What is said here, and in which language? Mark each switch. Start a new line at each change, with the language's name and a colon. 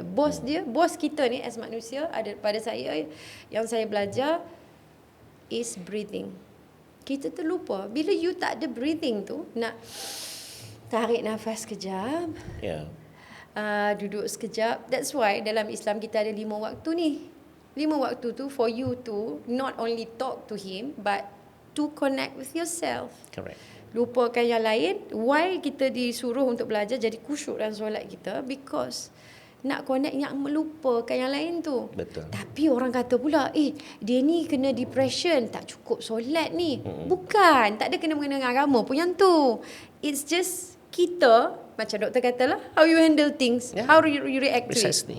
Malay: Bos kita ni as manusia, ada pada saya yang saya belajar is breathing. Kita terlupa bila you tak ada breathing tu, nak tarik nafas kejap.
English: Yeah.
Malay: Duduk sekejap.
English: That's why
Malay: dalam Islam kita ada 5 waktu ni. 5 waktu tu
English: for you to not only talk to him but to connect with yourself. Correct.
Malay: Lupakan yang lain. Why kita disuruh untuk belajar jadi khusyuk dalam solat kita? Because nak connect yang melupakan yang lain tu. Betul. Tapi orang kata pula, dia ni kena depression, tak cukup solat ni. Bukan, tak ada kena-mengena dengan agama pun yang tu.
English: It's just
Malay: kita, macam doktor katalah,
English: how you handle things, how you react to it.